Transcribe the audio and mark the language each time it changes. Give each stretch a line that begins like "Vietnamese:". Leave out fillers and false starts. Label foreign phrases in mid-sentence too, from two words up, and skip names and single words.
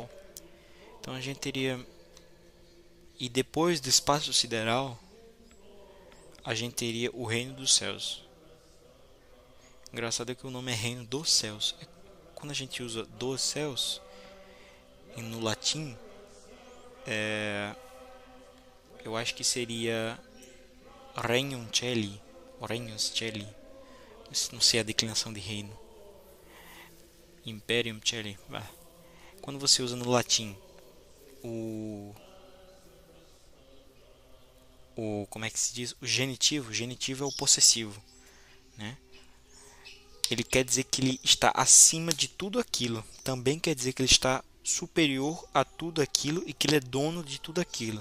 Portuguese: Então a gente teria, e depois do espaço sideral, a gente teria o reino dos céus. Engraçado é que o nome é reino dos céus. Quando a gente usa dos céus, e no latim, eu acho que seria
Latin: regnum celi,
Portuguese: ou
Latin: regnus celi.
Portuguese: Não sei a declinação de reino.
Latin: Imperium celi.
Portuguese: Quando você usa no latim como é que se diz? O genitivo é o possessivo, né? Ele quer dizer que ele está acima de tudo aquilo. Também quer dizer que ele está superior a tudo aquilo e que ele é dono de tudo aquilo.